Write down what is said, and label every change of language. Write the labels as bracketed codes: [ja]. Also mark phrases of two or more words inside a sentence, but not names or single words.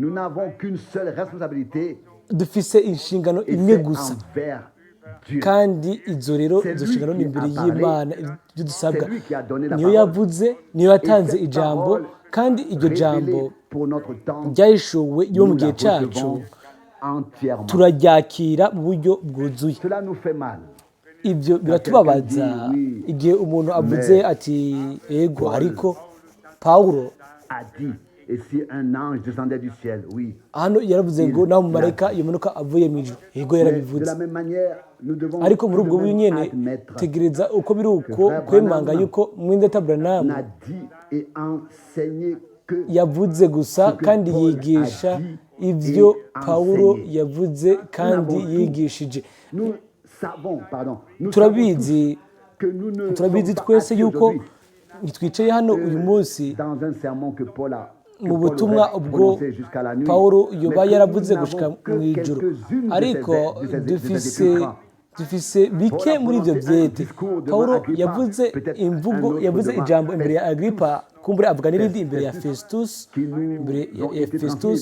[rn] Dufise inshingano imwe gusa, kandi izo rero izo nshingano ni imbere y'Imana. Ibyo dusabwa, niyo yavuze, niyo yatanze ijambo, kandi iryo jambo ryahishuwe yo mu gihe cyacu, [fr] entièrement. [rn] turaryakira mu buryo bwuzuye. [fr] Cela nous fait mal. [rn] Ibyo biratubabaza igihe umuntu avuze ati ego ariko Pawulo [fr] A dit, et si un ange descendait du ciel, oui. [rn] hano yaravuze ngo naho umumarayika yamanuka avuye mu ijuru, ego [fr] De [rn] yarabivuze. [fr] la même manière, nous devons [rn] ariko muri ubwo [fr] tout de [rn] buryo [fr] même [rn] nyene [fr] admettre [rn] tegereza uko biri uko kwemanga yuko mwindata Branham [fr] n'a dit et enseigné que [rn] yavuze gusa kandi yigisha ibyo Pawulo yavuze kandi yigishije. [fr] nous savons, pardon, nous savons [rn] turabizi [fr] que nous ne [rn] turabizi [fr] sommes pas [rn] twese [fr] assis [rn] yuko [fr] aujourd'hui [rn] ntitwicaye hano uyu munsi [fr] dans un sermon que Paul a [rn] mu butumwa ubwo Pawulo yoba yaravuze gushika mu ijuru, ariko dufise bike muri ibyo byete. Pawulo yavuze imvugo, yavuze ijambo imbere ya Agripa, kumbure avuga n'irindi imbere ya Festus, imbere ya Festus.